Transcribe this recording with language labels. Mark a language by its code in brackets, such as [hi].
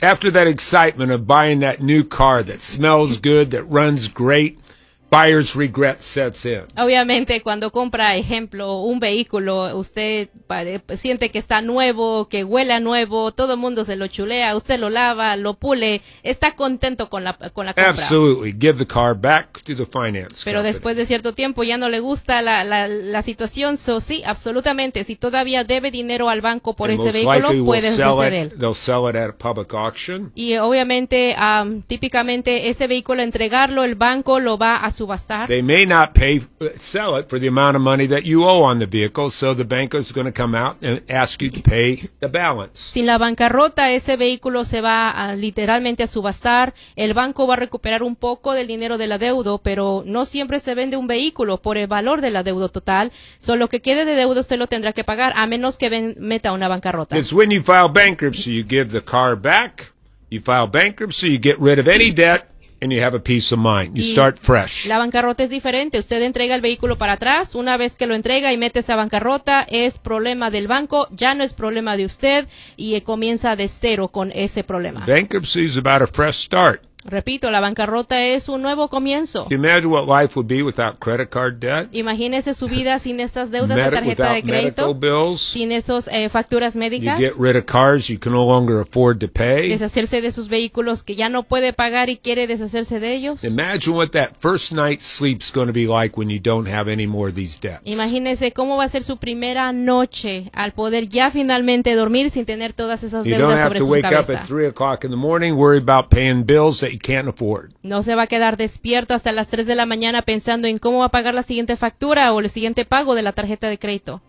[en] After that excitement of buying that new car that smells good, that runs great, buyer's regret sets in. [es] Obviamente, cuando compra, ejemplo, un vehículo, usted siente que está nuevo, que huele a nuevo, todo el mundo se lo chulea, usted lo lava, lo pule, está contento con la compra. [en] Absolutely. Give the car back to the finance company. [es] Pero después de cierto tiempo ya no le gusta la situación. So, sí, absolutamente. Si todavía debe dinero al banco por ese vehículo, puede suceder. [en] They'll sell it at a public auction. [es] Y obviamente, típicamente, ese vehículo, entregarlo, el banco lo va a subastar. [en] They may not sell it for the amount of money that you owe on the vehicle, so the banker is going to come out and ask you to pay the balance. [es] Sin la bancarrota, ese vehículo se va literalmente a subastar. El banco va a recuperar un poco del dinero de la deuda, pero no siempre se vende un vehículo por el valor de la deuda total. Solo que quede de deuda, usted lo tendrá que pagar, a menos que meta una bancarrota. [en] It's when you file bankruptcy, you give the car back. You file bankruptcy, you get rid of any debt. And you have a peace of mind. You start fresh. [es] La bancarrota es diferente. Usted entrega el vehículo para atrás. Una vez que lo entrega y mete esa bancarrota, es problema del banco. Ya no es problema de usted. Y comienza de cero con ese problema. [en] Bankruptcy is about a fresh start. [es] Repito, la bancarrota es un nuevo comienzo. [en] Can you imagine what life would be without credit card debt? [es] Imagínese su vida sin esas deudas de tarjeta de crédito. [en] Medical bills. [es] Sin esos facturas médicas. [en] You get rid of cars you can no longer afford to pay. [es] Deshacerse de sus vehículos que ya no puede pagar y quiere deshacerse de ellos. [en] Imagine what that first night sleep's going to be like when you don't have any more of these debts. [es] Imagínese cómo va a ser su primera noche al poder ya finalmente dormir sin tener todas esas deudas sobre su cabeza. [en] You don't have to wake up at 3:00 in the morning worry about paying bills that you can't afford. [es] No se va a quedar despierto hasta las 3 de la mañana pensando en cómo va a pagar la siguiente factura o el siguiente pago de la tarjeta de crédito.